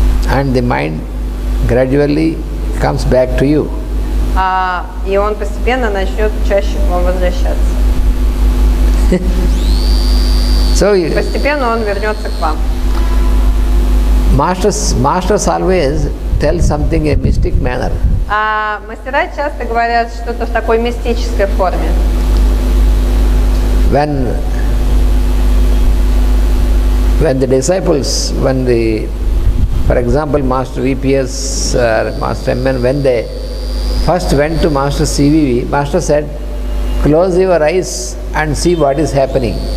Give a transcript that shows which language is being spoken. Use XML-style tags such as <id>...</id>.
<en>And the mind gradually comes back to you.</en> <ru>И он постепенно начнет чаще к вам возвращаться. Постепенно он вернется к вам.</ru> <en>Masters always tell something in a mystic manner.</en> <ru>Мастера часто говорят что-то в такой мистической форме.</ru> <en>When the disciples, for example, Master VPS, Master MN, when they first went to Master CVV, Master said, close your eyes and see what is happening.</en>